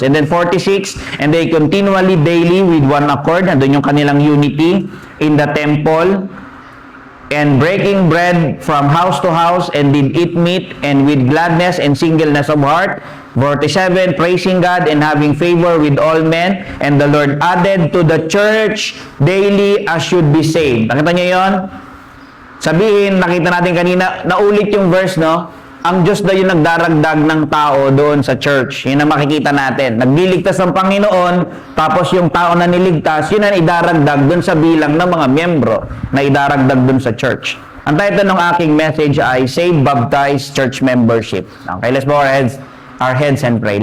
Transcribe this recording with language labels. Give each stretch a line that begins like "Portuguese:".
English: And then 46, and they continually daily with one accord,
Filipino: nandun yung kanilang unity
English: in the temple, and breaking bread from house to house, and did eat meat, and with gladness and singleness of heart. 47, praising God and having favor with all men, and the Lord added to the church daily as should be saved.
Filipino: Nakita niyo yon? Sabihin, nakita natin kanina, naulit yung verse, ang Diyos daw yung nagdaragdag ng tao doon sa church. Yun ang makikita natin. Nagliligtas ng Panginoon, tapos yung tao na niligtas, yun ang idaragdag doon sa bilang ng mga miyembro na idaragdag doon sa church. Ang title ng aking message ay Save, Baptize, Church Membership.
English: Okay, let's bow our heads and pray.